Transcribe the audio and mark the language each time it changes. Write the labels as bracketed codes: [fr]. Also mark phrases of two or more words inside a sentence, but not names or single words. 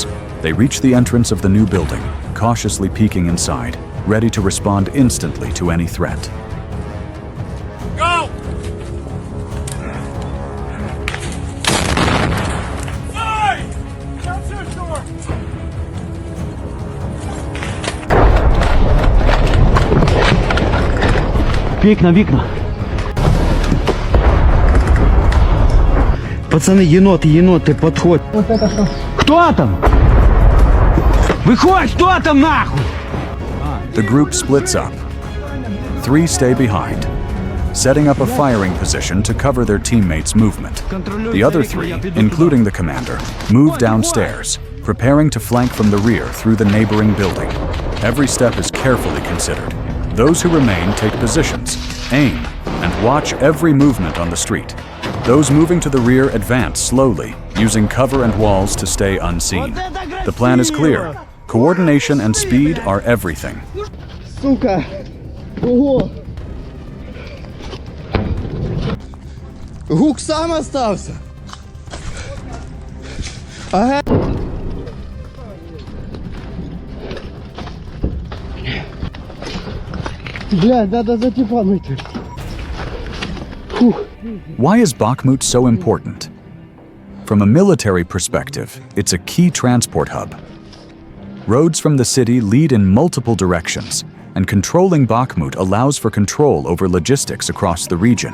[en] They reach the entrance of the new building, cautiously peeking inside, ready to respond instantly to any threat. Go! Fire! Downstairs door! [uk] Вікна, вікна. Пацани, єноти, подходь. Хто там? Виходь, хто там нахуй? [en] The group splits up. 3 stay behind, setting up a firing position to cover their teammates' movement. The other 3, including the commander, move downstairs, preparing to flank from the rear through the neighboring building. Every step is carefully considered. Those who remain take positions, aim, and watch every movement on the street. Those moving to the rear advance slowly, using cover and walls to stay unseen. The plan is clear. Coordination and speed are everything. [uk] Сука! Ого! Гук сам остався! Ага! [ru] Блядь, надо за типом идти. [en] Why is Bakhmut so important? From a military perspective, it's a key transport hub. Roads from the city lead in multiple directions, and controlling Bakhmut allows for control over logistics across the region.